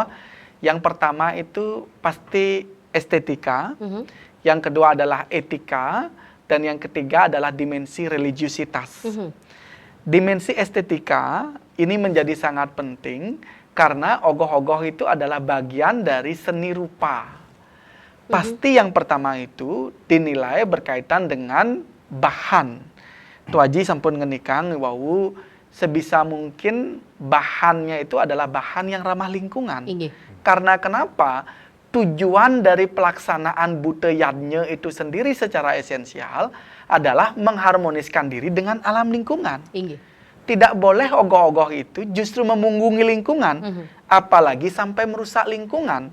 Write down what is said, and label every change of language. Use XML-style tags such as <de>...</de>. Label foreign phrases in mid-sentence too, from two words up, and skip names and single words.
<id>Yang pertama itu pasti estetika, yang kedua adalah etika, dan yang ketiga adalah dimensi religiusitas. Dimensi estetika ini menjadi sangat penting karena ogoh-ogoh itu adalah bagian dari seni rupa. Pasti yang pertama itu dinilai berkaitan dengan bahan. Tuaji</id> <ban>sampun ngenikang wau</ban> <id>sebisa mungkin bahannya itu adalah bahan yang ramah lingkungan. Karena kenapa? Tujuan dari pelaksanaan budayanya itu sendiri secara esensial adalah mengharmoniskan diri dengan alam lingkungan. Tidak boleh ogoh-ogoh itu justru memunggungi lingkungan, apalagi sampai merusak lingkungan.</id>